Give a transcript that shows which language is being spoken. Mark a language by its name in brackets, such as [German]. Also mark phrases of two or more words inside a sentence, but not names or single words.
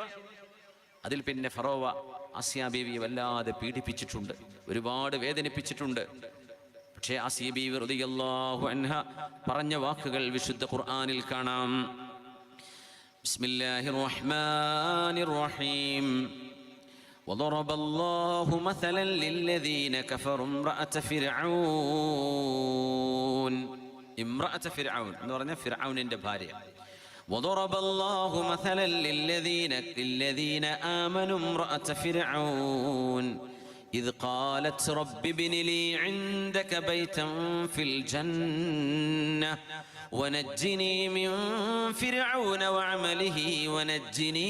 [Malayalam] അതിൽ പിന്നെ ഫറോവ ആസിയ ബീവിയെ വല്ലാതെ പീഡിപ്പിച്ചിട്ടുണ്ട്, ഒരുപാട് വേദനിപ്പിച്ചിട്ടുണ്ട്. പക്ഷേ ആസിയ ബീവി [Arabic] رضي الله عنها [Malayalam] പറഞ്ഞ വാക്കുകൾ വിശുദ്ധ ഖുർആനിൽ കാണാം. [Arabic] بسم الله الرحمن الرحيم. وضرب الله مثلا للذين كفروا امرأة فرعون. امرأة فرعون [Malayalam] എന്ന് പറഞ്ഞ ഫിർഔനിന്റെ ഭാര്യ. [Arabic] وضرب الله مثلا للذين آمنوا امرأة فرعون إذ قالت رب ابن لي عندك بيتا في الجنة ونجني من فرعون وعمله ونجني